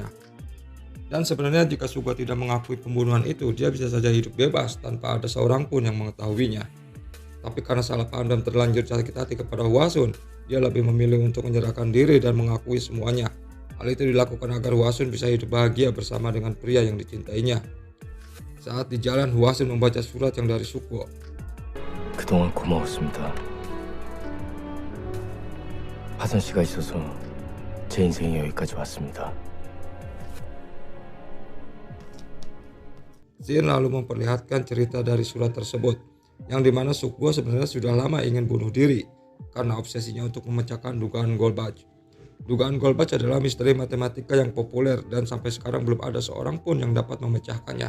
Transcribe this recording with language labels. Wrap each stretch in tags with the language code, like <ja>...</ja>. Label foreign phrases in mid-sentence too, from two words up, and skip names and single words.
<id>Dan sebenarnya jika Sukgo tidak mengakui pembunuhan itu, dia bisa saja hidup bebas tanpa ada seorang pun yang mengetahuinya. Tapi karena salah paham dan terlanjur sakit hati kepada Hwasun, dia lebih memilih untuk menyerahkan diri dan mengakui semuanya. Hal itu dilakukan agar Hwasun bisa hidup bahagia bersama dengan pria yang dicintainya. Saat di jalan, Hwasun membaca surat yang dari Sukgo.</id> <ko>그동안 고마웠습니다. 하선 씨가 있어서 제 인생이 여기까지 왔습니다.</ko> <id>Shin lalu memperlihatkan cerita dari surat tersebut, yang dimana Sukgo sebenarnya sudah lama ingin bunuh diri karena obsesinya untuk memecahkan dugaan Golbach. Dugaan Golbach adalah misteri matematika yang populer dan sampai sekarang belum ada seorang pun yang dapat memecahkannya.</id>